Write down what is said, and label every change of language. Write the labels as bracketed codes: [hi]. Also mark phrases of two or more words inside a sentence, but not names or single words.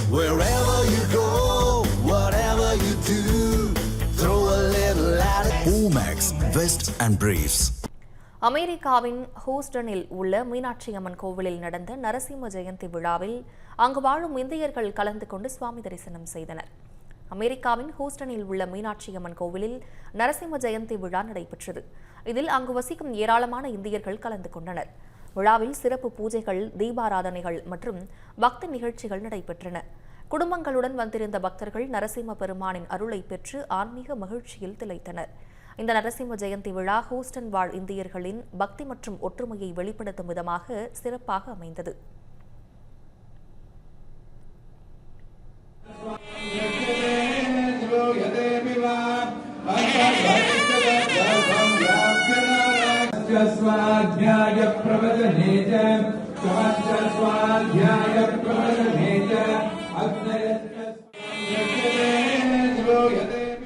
[en] Wherever you go, whatever you do, throw a little at it. Omax, Vest and Briefs. [ta] அமெரிக்காவின் ஹூஸ்டனில் உள்ள மீனாட்சி அம்மன் கோவிலில் நடந்த நரசிம்ம ஜெயந்தி விழாவில் அங்கு வாழும் இந்தியர்கள் கலந்து கொண்டு சுவாமி தரிசனம் செய்தனர். அமெரிக்காவின் ஹூஸ்டனில் உள்ள மீனாட்சி அம்மன் கோவிலில் நரசிம்ம ஜெயந்தி விழா நடைபெற்றது. இதில் அங்கு வசிக்கும் ஏராளமான இந்தியர்கள் கலந்து கொண்டனர். விழாவில் சிறப்பு பூஜைகள், தீபாராதனைகள் மற்றும் பக்தி நிகழ்ச்சிகள் நடைபெற்றன. குடும்பங்களுடன் வந்திருந்த பக்தர்கள் நரசிம்ம பெருமானின் அருளை பெற்று ஆன்மீக மகிழ்ச்சியில் திளைத்தனர். இந்த நரசிம்ம ஜெயந்தி விழா ஹூஸ்டன் வாழ் இந்தியர்களின் பக்தி மற்றும் ஒற்றுமையை வெளிப்படுத்தும் விதமாக சிறப்பாக அமைந்தது. [sa] स्वाध्याय प्रवचने च स्वाध्याय प्रवचने च अग्नयस्य